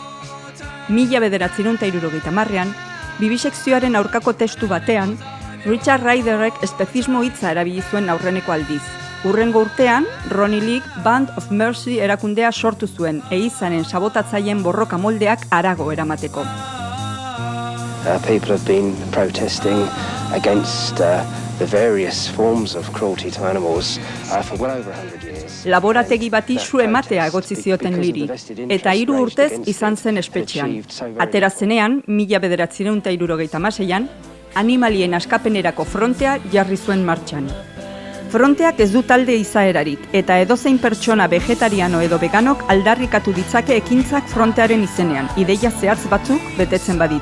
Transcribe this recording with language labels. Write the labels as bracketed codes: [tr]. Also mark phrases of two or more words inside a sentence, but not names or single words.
[eu] 1970ean, bibisekzioaren aurkako testu batean, Richard Ryderrek espezismo hitza erabili zuen aurreneko aldiz. Hurrengo urtean, Ronnie Lee Band of Mercy erakundea sortu zuen, ehizanen sabotatzaileen borroka moldeak harago eramateko. [en] People have been protesting against the various forms of cruelty to animals for well over 100 years. [eu] Laborategi bati su ematea egotzi zioten Liri, eta 3 urtez izan zen espetxean. Atera zenean, 1976an, animalien askapenerako frontea jarri zuen martxan. Fronteak ez du talde izaerarik, eta edozein pertsona vegetariano edo veganok aldarrikatu ditzake ekintzak frontearen izenean, ideia zehatz batzuk betetzen baditu.